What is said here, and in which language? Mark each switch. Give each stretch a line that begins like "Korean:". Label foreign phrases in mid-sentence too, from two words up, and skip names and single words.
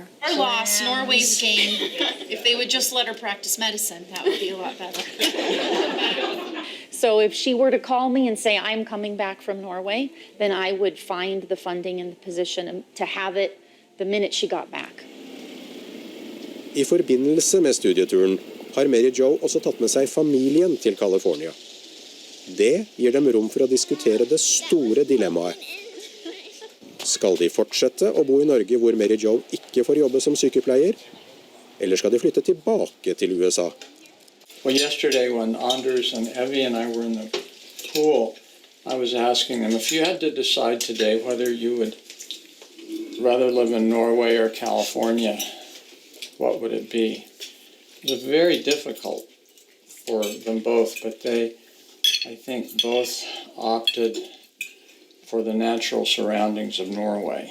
English: Our loss, Norway's gain. If they would just let her practice medicine, that would be a lot better. So if she were to call me and say, I'm coming back from Norway, then I would find the funding and the position to have it the minute she got back.
Norwegian: I forbindelse med studieturen har Mary Jo også tatt med seg familien til California. Det gir dem rom for å diskutere det store dilemmaet. Skal de fortsette å bo i Norge hvor Mary Jo ikke får jobbe som sykepleier, eller skal de flytte tilbake til USA?
English: Well, yesterday when Anders and Evie and I were in the pool, I was asking them, if you had to decide today whether you would rather live in Norway or California, what would it be? It was very difficult for them both, but they, I think, both opted for the natural surroundings of Norway.